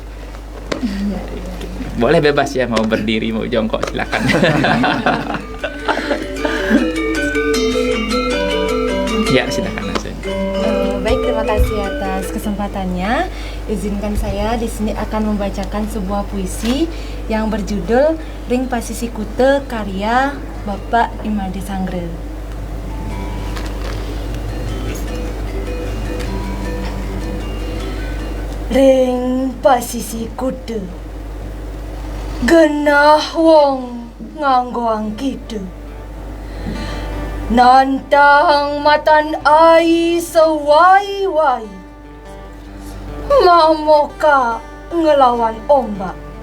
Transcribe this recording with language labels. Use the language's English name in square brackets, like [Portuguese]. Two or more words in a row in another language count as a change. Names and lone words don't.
[Indonesian] Boleh bebas ya, mau berdiri, mau jongkok, silakan. Ya, silakan langsung. Baik, terima kasih atas kesempatannya. Izinkan saya di sini akan membacakan sebuah puisi yang berjudul Ring Pasisi Kute karya Bapak Imade Sangre. [Balinese] Ring pasisi kute genah wong nganggo angkitu nantang matan ai sewai-wai mamoka ngelawan ombak